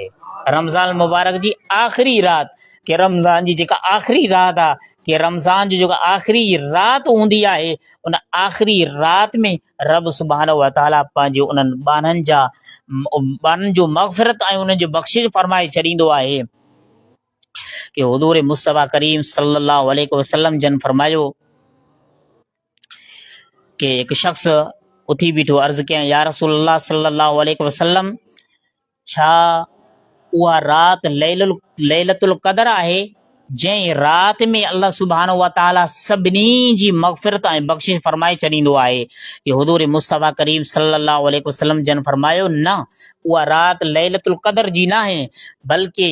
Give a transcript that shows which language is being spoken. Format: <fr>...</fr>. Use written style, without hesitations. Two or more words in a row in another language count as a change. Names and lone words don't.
<sd>रमज़ान मुबारक जी आख़िरी राति कि रमज़ान जी जेका आख़िरी राति आहे कि रमज़ान जी जेका आख़िरी राति हूंदी आहे, उन आख़िरी राति में रब</sd> <ar>سبحانه وتعالى</ar> <sd>पंहिंजे उन्हनि बाननि जो मग़फ़िरत ऐं उन्हनि जो बख़्शिश फरमाए छॾींदो आहे कि हुज़ूर मुस्तफ़ा करीम</sd> <ar>صلى الله عليه وسلم</ar> <sd>जन फरमायो कि हिकु शख़्स उथी बीठो, अर्ज़ु कयईं</sd> <ar>يا رسول الله صلى الله عليه وسلم,</ar> <sd>छा उहा राति लैलतुल क़दर आहे जंहिं राति में</sd> <ar>الله سبحانه وتعالى</ar> <sd>सभिनी जी मग़फ़िरत ऐं बख़्शिश फरमाए छॾींदो आहे? कि हुज़ूर मुस्तफ़ा करीम</sd> <ar>صلى الله عليه وسلم</ar> <sd>जन फरमायो न, उहा राति लैलतुल क़दर जी न आहे, बल्कि</sd>